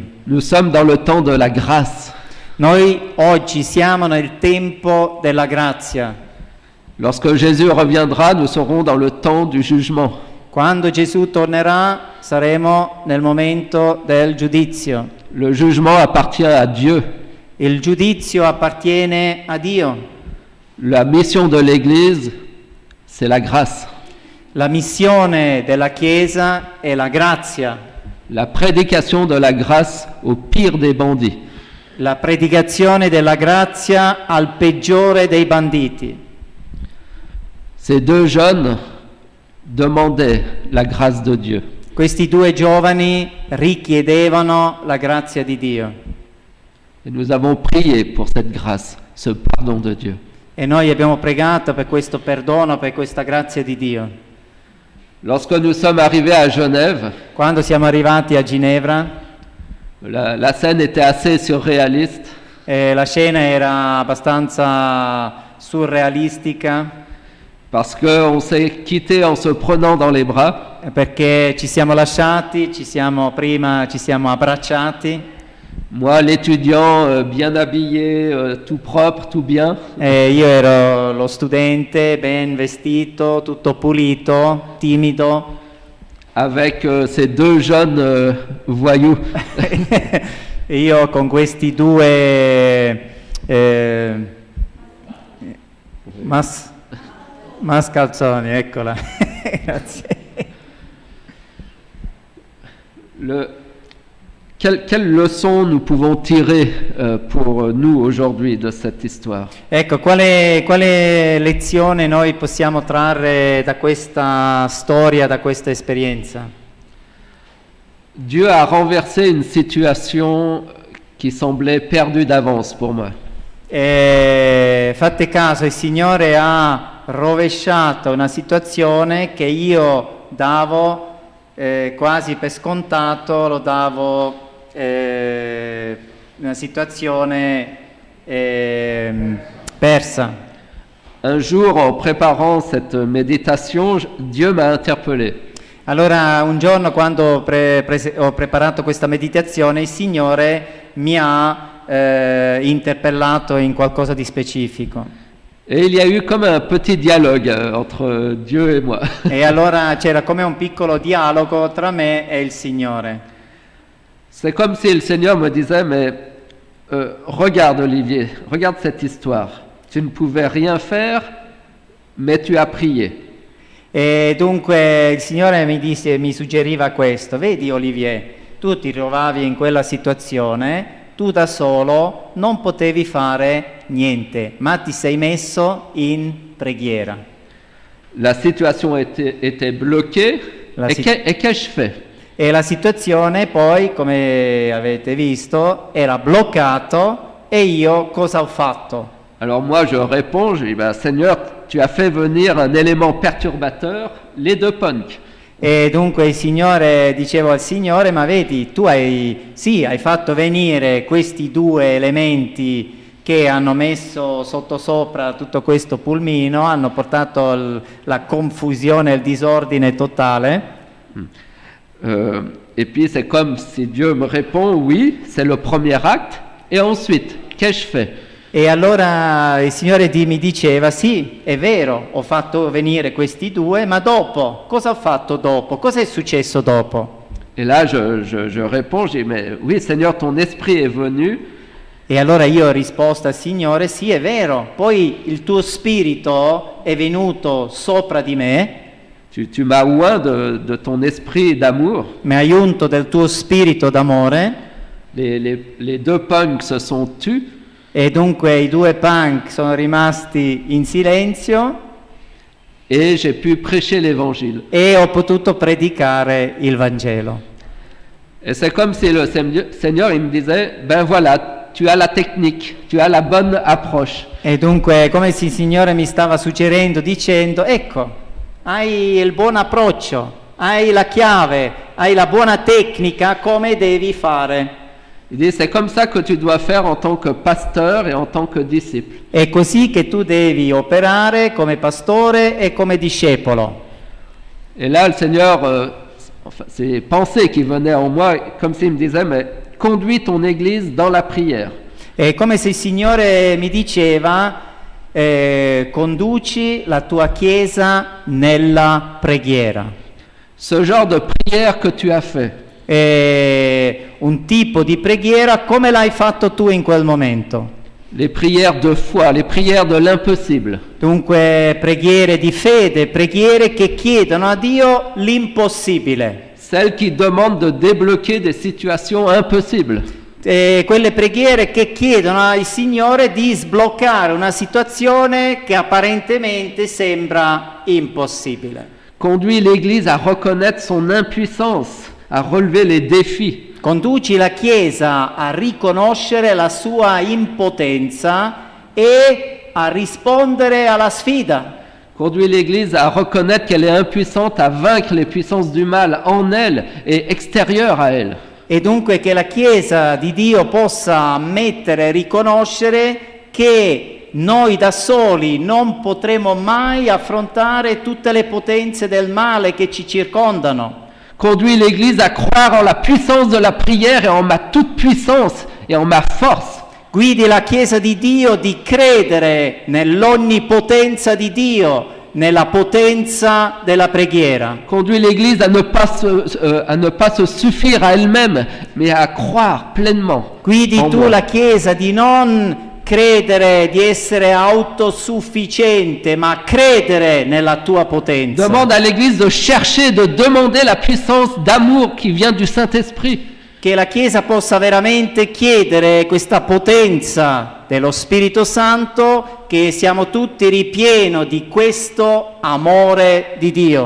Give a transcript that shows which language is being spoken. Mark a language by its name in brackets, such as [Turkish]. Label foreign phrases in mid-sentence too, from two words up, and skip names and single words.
[French] Nous sommes dans le temps de la grâce. [Italian] Noi oggi siamo nel tempo della grazia. [French] Lorsque Jésus reviendra, nous serons dans le temps du jugement. [Italian] Quando Gesù tornerà saremo nel momento del giudizio. [French] Le jugement appartient à Dieu. [Italian] Il giudizio appartiene a Dio. [French] La mission de l'Église, c'est la grâce. [Italian] La missione della Chiesa è la grazia. [French] La prédication de la grâce au pire des bandits. [Italian] La predicazione della grazia al peggiore dei banditi. [French] Ces 2 jeunes demandaient la grâce de Dieu. [Italian] Questi 2 giovani richiedevano la grazia di Dio [French] Et nous avons prié pour cette grâce, ce pardon de Dieu. [Italian] E noi abbiamo pregato per questo perdono, per questa grazia di Dio. [French] Lorsque nous sommes arrivés à Genève, [Italian] Quando siamo arrivati a Ginevra, [French] la scène était assez surréaliste. [Italian] la scena era abbastanza surrealistica, [French] Parce qu'on s'est quitté en se prenant dans les bras. [Italian] perché ci siamo lasciati, ci siamo abbracciati. [French] Moi, l'étudiant bien habillé, tout propre, tout bien. [Italian] Io ero lo studente, ben vestito, tutto pulito, timido, [French] Avec ces deux jeunes voyous. [Italian] io con questi due mascalzoni, eccola. Grazie. [French] Quelle leçon nous pouvons tirer pour nous aujourd'hui de cette histoire? [Italian] Ecco, quale lezione noi possiamo trarre da questa storia, da questa esperienza? [French] Dieu a renversé une situation qui semblait perdue d'avance pour moi. [Italian] Fate caso, il Signore ha rovesciato una situazione che io davo quasi per scontato, lo davo una situazione persa. [French] Un jour, en préparant cette méditation, Dieu m'a interpellé. [Italian] Allora, un giorno quando ho preparato questa meditazione, il Signore mi ha interpellato in qualcosa di specifico. [French] Et il y a eu comme un petit dialogue entre Dieu et moi. [Italian] E allora c'era come un piccolo dialogo tra me e il Signore. [French] C'est comme si le Seigneur me disait, mais regarde Olivier, regarde cette histoire. Tu ne pouvais rien faire, mais tu as prié. [Italian] E dunque il Signore mi suggeriva questo: vedi Olivier, tu ti trovavi in quella situazione, tu da solo non potevi fare niente, ma ti sei messo in preghiera. [French] La situation était bloquée, et qu'ai-je fait? [Italian] E la situazione poi, come avete visto, era bloccato e io cosa ho fatto? [French] Alors moi je réponds, je dis, ben, Seigneur, tu as fait venir un élément perturbateur, les deux punks. [Italian] E dunque il Signore, dicevo al Signore, ma vedi, tu hai fatto venire questi due elementi che hanno messo sottosopra tutto questo pulmino, hanno portato la confusione e il disordine totale. [French] Et puis c'est comme si Dieu me répond, oui, c'est le premier acte, et ensuite, qu'ai-je fait? [Italian] E allora il Signore mi diceva, sì, è vero, ho fatto venire questi due, ma dopo, cosa ho fatto dopo? Cosa è successo dopo? [French] Et là, je réponds, je dis, mais oui, Seigneur, ton esprit est venu. [Italian] E allora io ho risposto al Signore, sì, è vero, poi il tuo spirito è venuto sopra di me. [French] Tu m'as oint de ton esprit d'amour. [Italian] Mi hai unto del tuo spirito d'amore. [French] Les deux punks se sont tus. [Italian] E dunque i due punk sono rimasti in silenzio. [French] Et j'ai pu prêcher l'évangile. [Italian] E ho potuto predicare il Vangelo. [French] Et c'est comme si le Seigneur il me disait, ben voilà, tu as la technique, tu as la bonne approche. [Italian] E dunque come se il Signore mi stava suggerendo, dicendo, ecco, hai il buon approccio, hai la chiave, hai la buona tecnica, come devi fare. [French] Il dit, c'est comme ça que tu dois faire en tant que pasteur et en tant que disciple. [Italian] È così che tu devi operare come pastore e come discepolo. [French] Et là, le Seigneur, enfin, ces pensées qui venaient en moi, comme s'il me disait, mais conduis ton église dans la prière. [Italian] È come se il Signore mi diceva, conduci la tua chiesa nella preghiera. [French] Ce genre de prière que tu as fait. [Italian] Un tipo di preghiera come l'hai fatto tu in quel momento. [French] Les prières de foi, les prières de l'impossible. [Italian] Dunque preghiere di fede, preghiere che chiedono a Dio l'impossibile. [French] Celles qui demandent de débloquer des situations impossibles. [Italian] Quelle preghiere che chiedono al Signore di sbloccare una situazione che apparentemente sembra impossibile. [French] Conduis l'Église à reconnaître son impuissance, à relever les défis. [Italian] Conduci la Chiesa a riconoscere la sua impotenza e a rispondere alla sfida. [French] Conduit l'Église à reconnaître qu'elle est impuissante à vaincre les puissances du mal en elle et extérieures à elle. [Italian] E dunque che la Chiesa di Dio possa ammettere e riconoscere che noi da soli non potremo mai affrontare tutte le potenze del male che ci circondano. [French] Conduit l'Église à croire en la puissance de la prière et en ma toute-puissance et en ma force. [Italian] Guidi la Chiesa di Dio di credere nell'onnipotenza di Dio, nella potenza della preghiera. [French] Conduit l'Église à ne pas se suffire à elle-même, mais à croire pleinement. [Italian] Guidi en tu moi. la Chiesa di non credere di essere autosufficiente, ma credere nella tua potenza. [French] Demande à l'Église de chercher, de demander la puissance d'amour qui vient du Saint-Esprit. [Italian] Che la Chiesa possa veramente chiedere questa potenza dello Spirito Santo, che siamo tutti ripieni di questo amore di Dio.